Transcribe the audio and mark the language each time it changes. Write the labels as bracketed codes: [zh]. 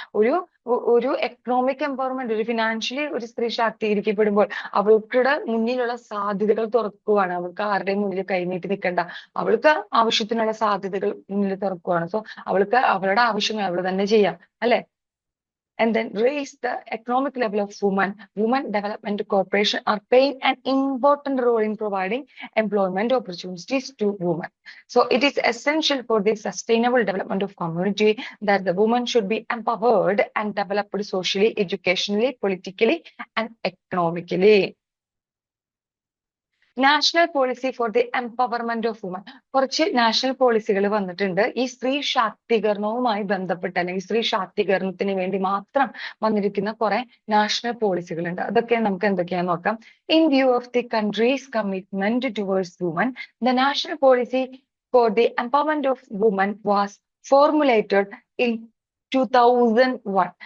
[ml] ഒരു ഒരു economic empowerment, ഒരു ഫിനാൻഷ്യലി ഒരു സ്ത്രീ ശാക്തീകരിക്കപ്പെടുമ്പോൾ അവൾക്കുടെ മുന്നിലുള്ള സാധ്യതകൾ തുറക്കുവാണ്. അവൾക്ക് ആരുടെയും മുന്നിൽ കൈനീട്ടി നിൽക്കണ്ട. അവൾക്ക് ആവശ്യത്തിനുള്ള സാധ്യതകൾ മുന്നിൽ തുറക്കുവാണ്. സോ അവൾക്ക് അവളുടെ ആവശ്യങ്ങൾ അവൾ തന്നെ ചെയ്യാം, അല്ലെ? [en] And then raise the economic level of women. Women Development Corporation are playing an important role in providing employment opportunities to women. So it is essential for the sustainable development of community that the women should be empowered and developed socially, educationally, politically, and economically. National policy for the empowerment of women. [ml] കുറച്ച് national പോളിസികൾ വന്നിട്ടുണ്ട് ഈ സ്ത്രീ ശാക്തീകരണവുമായി ബന്ധപ്പെട്ട്, അല്ലെങ്കിൽ സ്ത്രീ ശാക്തീകരണത്തിന് വേണ്ടി മാത്രം വന്നിരിക്കുന്ന കുറെ നാഷണൽ പോളിസികൾ ഉണ്ട്. അതൊക്കെ നമുക്ക് എന്തൊക്കെയാന്ന് നോക്കാം. [en] In view of the country's commitment towards women, the national policy for the empowerment of women was formulated in 2001.